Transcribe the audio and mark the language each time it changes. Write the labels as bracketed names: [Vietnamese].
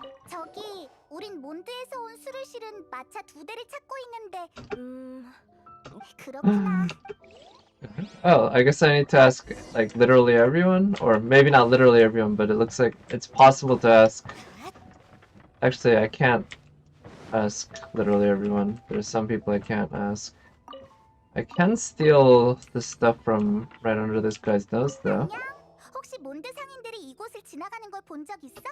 [Korean] 저기, 우린 몬드에서 온 술을 실은 마차 2대를 찾고 있는데, 그렇구나. [English] Oh, I guess I need to ask, like, literally everyone? Or maybe not literally everyone, but it looks like it's possible to ask. Actually, I can't ask literally everyone. There's some people I can't ask. I can steal the stuff from right under this guy's nose, though. [Korean] 안녕? 혹시 몬드 상인들이 이곳을 지나가는 걸 본 적 있어?